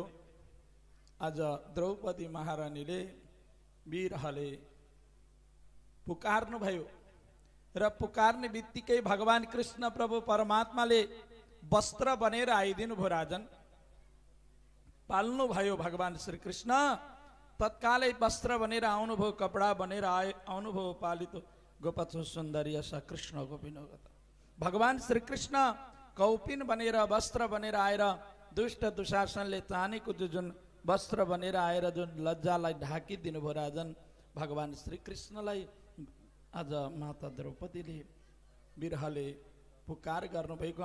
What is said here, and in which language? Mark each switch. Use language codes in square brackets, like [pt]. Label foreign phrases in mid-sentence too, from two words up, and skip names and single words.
[ne] आज द्रौपदी महारानीले विरहले पुकार्नुभयो र पुकार्ने बित्तिकै भगवान कृष्ण प्रभु परमात्माले वस्त्र बनेर आइदिनु भयो राजन। पाल्नु भयो भगवान श्री कृष्ण, तत्कालै वस्त्र बनेर आउनुभयो, कपडा बनेर आउनुभयो। [sa] पालितो गोपथो सुन्दरी स कृष्ण गोपिनोगत। [ne] भगवान श्री कृष्ण कौपिन बनेर वस्त्र बनेर आएर दुष्ट दुशासनले चानेको जुन वस्त्र बनेर आएर जुन लज्जालाई ढाकिदिनु भयो राजन, भगवान श्री कृष्णलाई आज माता द्रौपदीले विरहले पुकार गर्नुभएको।